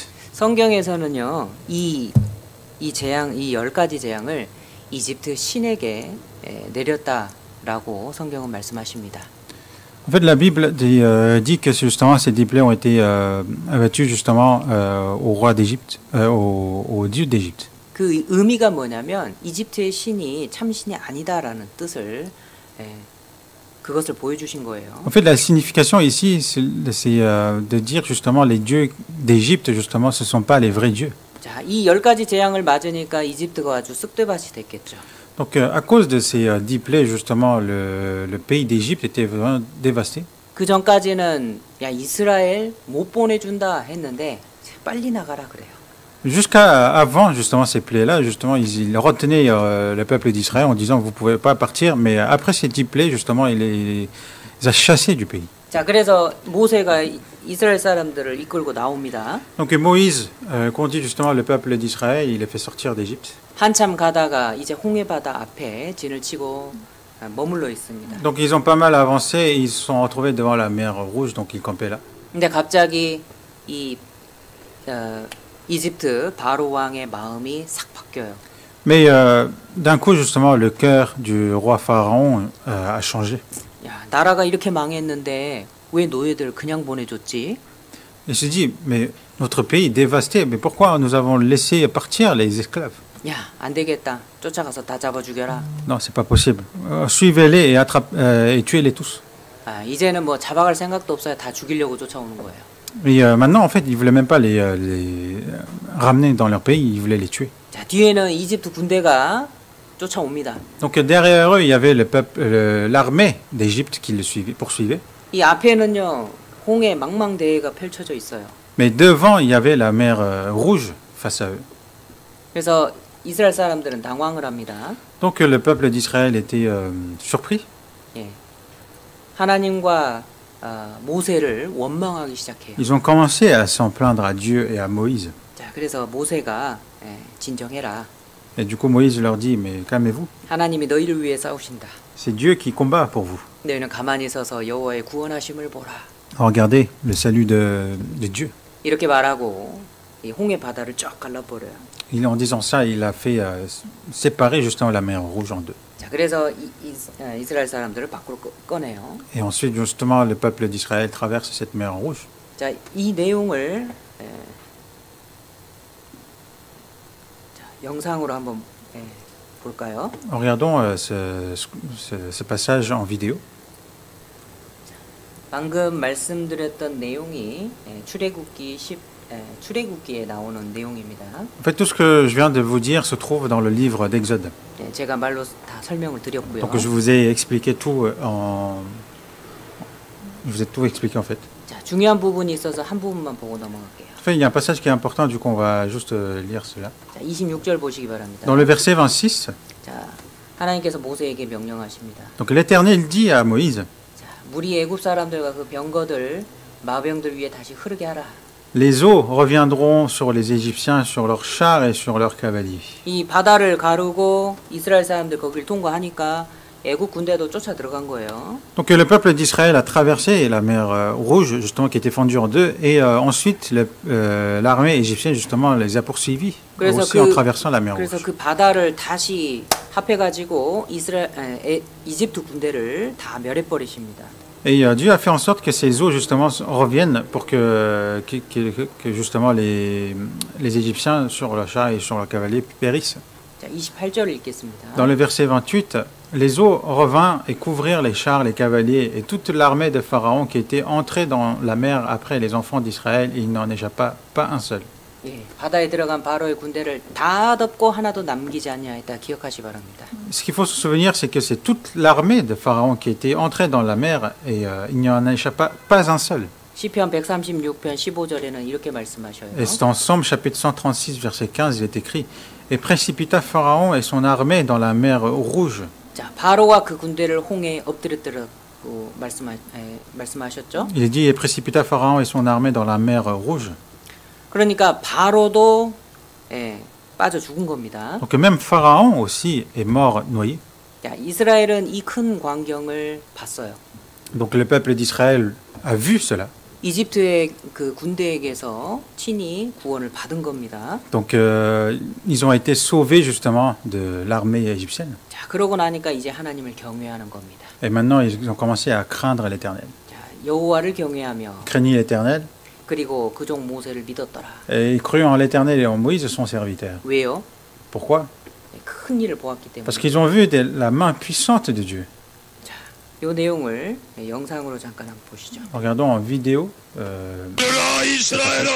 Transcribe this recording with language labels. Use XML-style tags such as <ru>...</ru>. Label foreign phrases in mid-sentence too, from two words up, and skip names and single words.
<ko>성경에서는요. 이 재앙, 이 10가지 재앙을 이집트 신에게 내렸다라고 성경은 말씀하십니다.</ko> <fr>En fait, la Bible dit que justement ces 10 plaies ont été abattues justement au roi d'Égypte, au dieu d'Égypte.</fr> <ko>그 의미가 뭐냐면 이집트의 신이 참 신이 아니다라는 뜻을 그것을 보여주신 거예요.</ko> <fr>En fait, la signification ici, c'est de dire justement les dieux d'Égypte justement, ce sont pas les vrais dieux.</fr> <ko>자, 이 10가지 재앙을 맞으니까 이집트가 아주 쑥대밭이 됐겠죠.</ko> <fr>Donc à cause de ces 10 plaies, justement, le pays d'Égypte était vraiment dévasté.</fr> <ko>그 전까지는 야 이스라엘 못 보내준다 했는데 빨리 나가라 그래요.</ko> <fr>Jusqu'à avant, justement, ces plaies-là, justement, ils retenaient le peuple d'Israël en disant vous ne pouvez pas partir. Mais après ces 10 plaies, justement, il les a chassés du pays.</fr> <ko>자, 그래서 모세가 이스라엘 사람들을 이끌고 나옵니다.</ko> <fr>Donc Moïse conduit justement le peuple d'Israël, il les fait sortir d'Égypte.</fr> <ko>한참 가다가 이제 홍해 바다 앞에 진을 치고 머물러 있습니다.</ko> <fr>Donc ils ont pas mal avancé et ils se sont retrouvés devant la mer Rouge, donc ils campaient là.</fr> <ko>근데 갑자기 이 이집트 바로 왕의 마음이 싹 바뀌어요.</ko> <fr>Mais d'un coup, justement, le cœur du roi Pharaon a changé.</fr> <ko>야, 나라가 이렇게 망했는데 왜 노예들 그냥 보내줬지?</ko> <fr>Il se dit, mais notre pays est dévasté, mais pourquoi nous avons laissé partir les esclaves?</fr> <ko>야, 안 되겠다. 쫓아가서 다 잡아 죽여라.</ko> <fr>Non, c'est pas possible. Suivez-les et tuez-les tous.</fr> <ko>아, 이제는 뭐 잡아갈 생각도 없어요. 다 죽이려고 쫓아오는 거예요.</ko> <fr>Et maintenant, en fait, ils voulaient même pas les ramener dans leur pays, ils voulaient les tuer.</fr> <ko>자, 뒤에는 이집트 군대가 쫓아옵니다.</ko> <fr>Donc derrière eux, il y avait le peuple, l'armée d'Égypte qui le poursuivait.</fr> <ko>이 앞에는요, 홍해 망망대해가 펼쳐져 있어요.</ko> <fr>Mais devant, il y avait la mer Rouge face à eux.</fr> <ko>그래서 이스라엘 사람들은 당황을 합니다.</ko> <fr>Donc le peuple d'Israël était surpris.</fr> <ko>예. 하나님과 모세를 원망하기 시작해요.</ko> <fr>Ils ont commencé à s'en plaindre à Dieu et à Moïse.</fr> <ko>자, 그래서 모세가 진정해라.</ko> <fr>Et du coup, Moïse leur dit, mais calmez-vous.</fr> <ko>하나님이 너희를 위해 싸우신다.</ko> <fr>C'est Dieu qui combat pour vous.</fr> <ko>너희는 가만히 서서 여호와의 구원하심을 보라.</ko> <fr>Regardez le salut de Dieu.</fr> <ko>이렇게 말하고 이 홍해 바다를 쫙 갈라버려요.</ko> <fr>En disant ça, il a fait séparer justement la mer Rouge en deux.</fr> <ko>자, 그래서 이스라엘 사람들을 밖으로 꺼내요.</ko> <fr>Et ensuite, justement, le peuple d'Israël traverse cette mer Rouge.</fr> <ko>자, 이 내용을 영상으로 한번 볼까요?</ko> <fr>Regardons ce passage en vidéo.</fr> <ko>방금 말씀드렸던 내용이 출애굽기에 나오는 내용입니다.</ko> <fr>En fait, tout ce que je viens de vous dire se trouve dans le livre d'Exode.</fr> <ko>제가 말로 다 설명을 드렸고요.</ko> <fr>Donc je vous ai expliqué tout je vous ai tout expliqué en fait.</fr> <ko>자, 중요한 부분이 있어서 한 부분만 보고 넘어갈게요.</ko> <fr>En fait, il y a un passage qui est important, du coup on va juste lire cela.</fr> <ko>자, 26절 보시기 바랍니다.</ko> <fr>Dans le verset 26,</fr> <ko>자, 하나님께서 모세에게 명령하십니다.</ko> <fr>donc l'Éternel dit à Moïse,</fr> <ko>자, 물이 애굽 사람들과 그 병거들 마병들 위에 다시 흐르게 하라.</ko> <fr>les eaux reviendront sur les Égyptiens, sur leurs chars et sur leurs cavaliers.</fr> <ko>이 바다를 가르고 이스라엘 사람들 거기를 통과하니까 애굽 군대도 쫓아 들어간 거예요.</ko> <fr>Donc le peuple d'Israël a traversé la mer Rouge, justement, qui était fendue en deux, et ensuite l'armée égyptienne, justement, les a poursuivis, aussi en traversant la mer</fr> <ko>그래서</ko> <fr>Rouge.</fr> <ko>그 바다를 다시 합해가지고 이집트 군대를 다 멸해버리십니다.</ko> <fr>Et Dieu a fait en sorte que ces eaux, justement, reviennent pour que justement, les Égyptiens, sur leurs chars et sur leurs cavaliers, périssent.</fr> <ko>자, 28절 읽겠습니다.</ko> <fr>Dans le verset 28, les eaux revinrent et couvrirent les chars, les cavaliers et toute l'armée de Pharaon qui était entrée dans la mer après les enfants d'Israël, et il n'en échappa pas un seul.</fr> <ko>예, 바다에 들어간 바로의 군대를 다 덮고 하나도 남기지 아니하였다 기억하시 바랍니다.</ko> <fr>Ce qu'il faut se souvenir, c'est que c'est toute l'armée de Pharaon qui était entrée dans la mer et il n'y en échappa pas un seul.</fr> <ko>시편 136편 15절에는 이렇게 말씀하셔요.</ko> <fr>Et c'est en Somme, chapitre 136, verset 15, il est écrit « Et précipita Pharaon et son armée dans la mer Rouge. »</fr> <ko>자, 바로와 그 군대를 홍해에 엎드렸더라고 말씀하셨죠?</ko> <fr>Il est dit « Et précipita Pharaon et son armée dans la mer Rouge. »</fr> <ko>그러니까 바로도 빠져 죽은 겁니다.</ko> <fr>Donc même Pharaon aussi est mort noyé.</fr> <ko>자, 이스라엘은 이 큰 광경을 봤어요.</ko> <fr>Donc le peuple d'Israël a vu cela.</fr> <ko>이집트의 그 군대에게서 친히 구원을 받은 겁니다.</ko> <fr>Donc ils ont été sauvés justement de l'armée égyptienne.</fr> <ko>자, 그러고 나니까 이제 하나님을 경외하는 겁니다.</ko> <fr>Et maintenant ils ont commencé à craindre l'Éternel.</fr> <ko>자, 여호와를 경외하며</ko> <fr>Craignit l'Éternel.</fr> <ko>그리고 그종 모세를 믿었더라.</ko> <fr>Et ils crurent en l'Éternel et en Moïse son serviteur.</fr> <ko>왜요?</ko> <fr>Pourquoi?</fr> <ko>큰 일을 보았기 때문에.</ko> <fr>Parce qu'ils ont vu la main puissante de Dieu.</fr> <ko>자, 이 내용을 영상으로 잠깐 한번 보시죠.</ko> <fr>Regardons en vidéo.</fr>